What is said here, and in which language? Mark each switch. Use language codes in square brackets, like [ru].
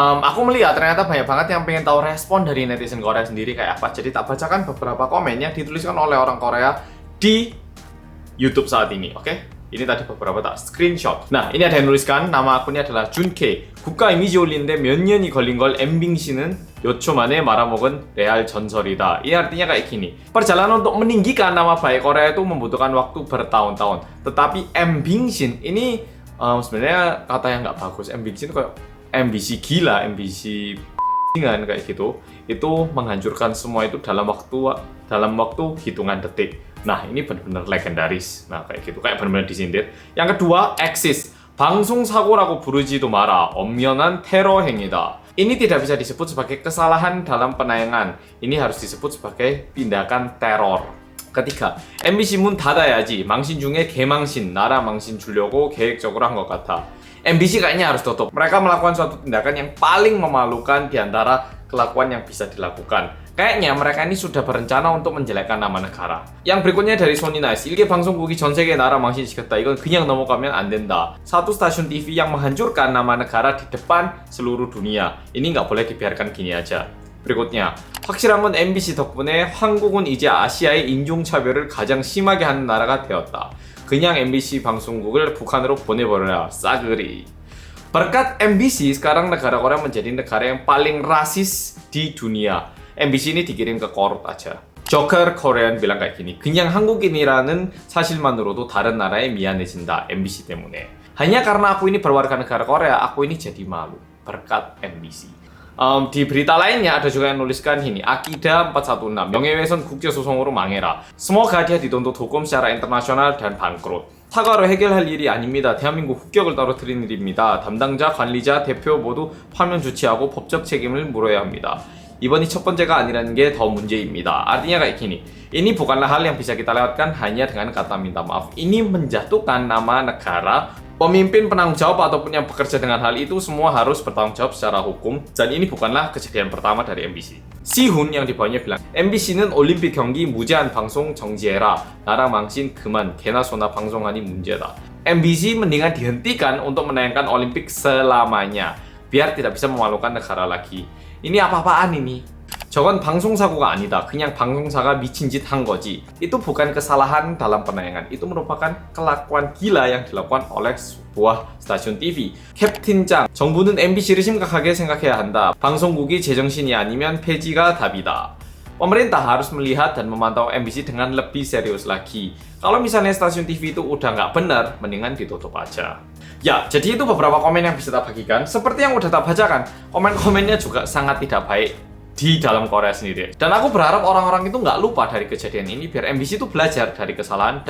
[id] Aku melihat ternyata banyak banget yang pengen tahu respon dari netizen Korea sendiri kayak apa. Jadi tak bacakan beberapa komen yang dituliskan oleh orang Korea di YouTube saat ini, oke? Ini tadi beberapa tak screenshot. Nah, ini ada yang nuliskan nama akunnya adalah Junke. [ko] 국가 이미지 올리는데 몇 년이 걸린 걸 엠빙 씨는 몇 초 만에 말아먹은 레알 전설이다. [id] Ini artinya kayak gini. Perjalanan untuk meninggikan nama baik Korea itu membutuhkan waktu bertahun-tahun. Tetapi 엠빙 씨 ini sebenarnya kata yang nggak bagus. 엠빙 씨 itu kayak MBC gila, MBC dengan kayak gitu, itu menghancurkan semua itu dalam waktu hitungan detik. Nah, ini benar-benar legendaris. Nah, kayak gitu, kayak benar-benar disindir. Yang kedua, eksis. [ko] 방송 사고라고 부르지도 마라. 엄연한 테러 행위다. [id] Ini tidak bisa disebut sebagai kesalahan dalam penayangan. Ini harus disebut sebagai tindakan teror. Ketiga, [ko] MBC 문 닫아야지. 망신 중에 개망신, 나라 망신 주려고 계획적으로 한 것 같아. [id] MBC kayaknya harus tutup. Mereka melakukan suatu tindakan yang paling memalukan di antara kelakuan yang bisa dilakukan. Kayaknya mereka ini sudah berencana untuk menjelekkan nama negara. Yang berikutnya dari Sony Nice. [ko] 일개 방송국이 전 세계 나라 망신시켰다. 이건 그냥 넘어가면 안 된다. [id] Satu stasiun TV yang menghancurkan nama negara di depan seluruh dunia. Ini nggak boleh dibiarkan gini aja. berikutnya, [ko] 확실한 건 MBC 덕분에 한국은 이제 아시아의 인종차별을 가장 심하게 하는 나라가 되었다. 그냥 MBC 방송국을 북한으로 보내버려라. 싸그리. [id] Berkat MBC, sekarang negara Korea menjadi negara yang paling rasis di dunia. MBC ini dikirim ke Korut aja. [ko] Joker Korean [id] bilang kayak gini, [ko] 그냥 한국인이라는 사실만으로도 다른 나라에 미안해진다. MBC 때문에. [id] Hanya karena aku ini berwarga negara Korea, aku ini jadi malu. Berkat MBC. Di berita lainnya ada juga yang nuliskan ini, Akida 416, [ko] 명예훼손 국제소송으로 망해라. [id] Semoga dia dituntut hukum secara internasional dan bangkrut. [ko] 사과로 해결할 일이 아닙니다. 대한민국 국격을 떨어뜨린 일입니다. 담당자, 관리자, 대표 모두 파면 조치하고 법적 책임을 물어야 합니다. 이번이 첫 번째가 아니라는 게 더 문제입니다. [id] Artinya kayak gini, ini bukanlah hal yang bisa kita lewatkan hanya dengan kata minta maaf. Ini menjatuhkan nama negara. Pemimpin, penanggung jawab ataupun yang bekerja dengan hal itu semua harus bertanggung jawab secara hukum. Dan ini bukanlah kejadian pertama dari MBC. Sihun yang di bawahnya bilang, [ko] MBC는 올림픽 경기 무제한 방송 정지해라. 나라 망신 그만. 개나 소나 방송하니 문제다. [id] MBC mendingan dihentikan untuk menayangkan Olimpik selamanya. Biar tidak bisa memalukan negara lagi. Ini apa-apaan ini? [ko] 저건 방송사고가 아니다. 그냥 방송사가 미친 짓 한 거지. [id] Itu bukan kesalahan dalam penayangan. Itu merupakan kelakuan gila yang dilakukan oleh sebuah stasiun TV. [ko] 캡틴장, 정부는 MBC를 심각하게 생각해야 한다. 방송국이 제정신이 아니면 폐지가 답이다. [id] Pemerintah harus melihat dan memantau MBC dengan lebih serius lagi. Kalau misalnya stasiun TV itu udah nggak benar, mendingan ditutup aja. Ya, jadi itu beberapa komen yang bisa kita bagikan. Seperti yang udah kita bacakan, komen-komennya juga sangat tidak baik di dalam Korea sendiri. Dan aku berharap orang-orang itu nggak lupa dari kejadian ini, biar MBC itu belajar dari kesalahan.